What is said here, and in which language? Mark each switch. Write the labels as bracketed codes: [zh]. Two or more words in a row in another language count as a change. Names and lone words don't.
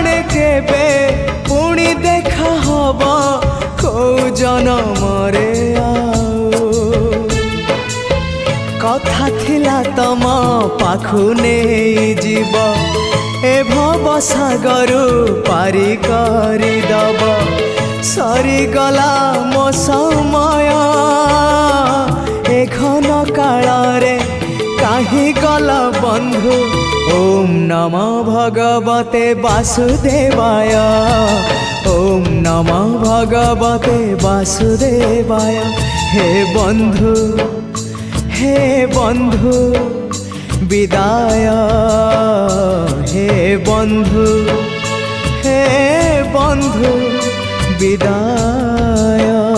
[or] କେବେ ପୁଣି ଦେଖା ହବ କୋ ଜନମରେ ଆଉ କଥା ଥିଲା ତମ ପାଖୁ ନାହିଁ ଜୀବ ଏ ଭବ ସାଗରୁ ପାରି କରି ଦବ ସରି ଗଲା ମୋ ସମୟ ଏ ଘନ କାଳ ରେ କାହେ ଗଲା ବନ୍ଧୁ [sa] ओम नमो भगवते वासुदेवाय ओम नमो भगवते वासुदेवाय [or] ହେ ବନ୍ଧୁ ବିଦାୟ ହେ ବନ୍ଧୁ ବିଦାୟ।